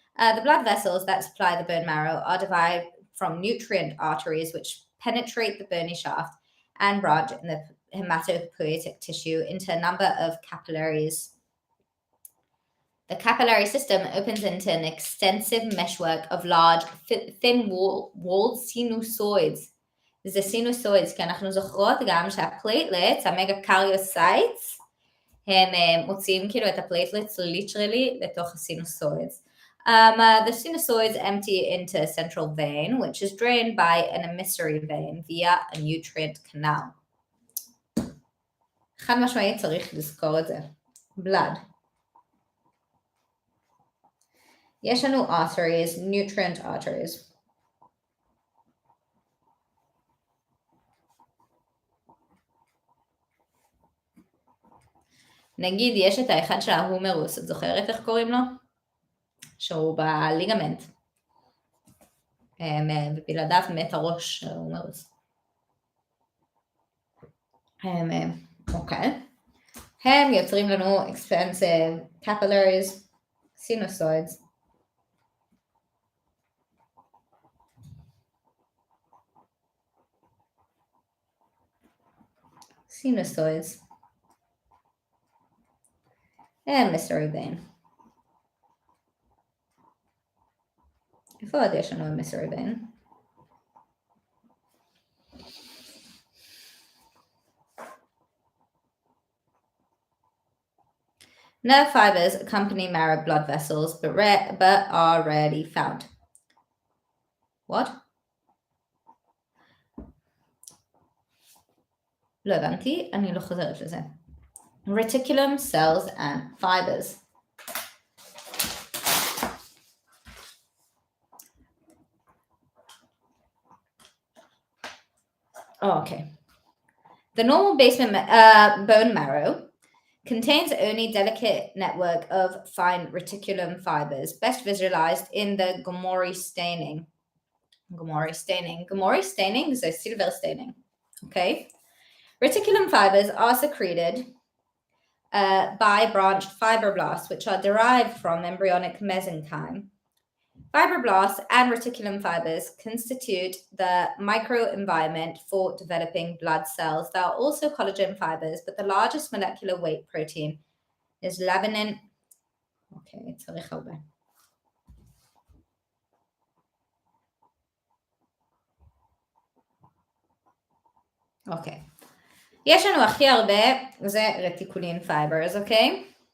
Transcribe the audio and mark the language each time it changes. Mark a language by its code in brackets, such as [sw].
[en] The blood vessels that supply the bone marrow are divided from nutrient arteries which penetrate the bony shaft and branch in the hematopoietic tissue into a number of capillaries. The capillary system opens into an extensive meshwork of large, thin-walled sinusoids. [he] זה sinusoids, כי אנחנו זוכרות גם שהפלייטלטס, המגה-קריוסייטס, הם מוציאים כאילו את הפלייטלטס literally לתוך הסינוסוידס. [en] The sinusoids empty into a central vein, which is drained by an emissary vein via a nutrient canal. [he] חד משמעית צריך לזכור את זה. [en] Blood. [he] יש לנו arteries, nutrient arteries. נגיד יש את האחד של ההומרוס, את זוכרת איך קוראים לו? שהוא בליגמנט. ובלעדיו מת הראש של ההומרוס. אוקיי. הם יוצרים לנו expansive capillaries, sinusoids. [en] Sinusoids. And emissary vein. [he] איפה עוד יש לנו emissary vein? [en] Nerve fibers accompany marrow blood vessels, but are rarely found. What? [he] לא הבנתי, אני לא חוזרת לזה. [en] Reticulum, cells and fibers. Oh, okay. The normal basement bone marrow contains only delicate network of fine reticulum fibers, best visualized in the Gomori staining. Gomori staining, so silver staining. Okay. Reticulum fibers are secreted by branched fibroblasts, which are derived from embryonic mesenchyme. Fibroblasts and reticulum fibers constitute the microenvironment for developing blood cells. There are also collagen fibers, but the largest molecular weight protein is laminin. [he] Okay, צריך הרבה. אוקיי. יש לנו הכי הרבה, זה רטיקולין פייברס, אוקיי?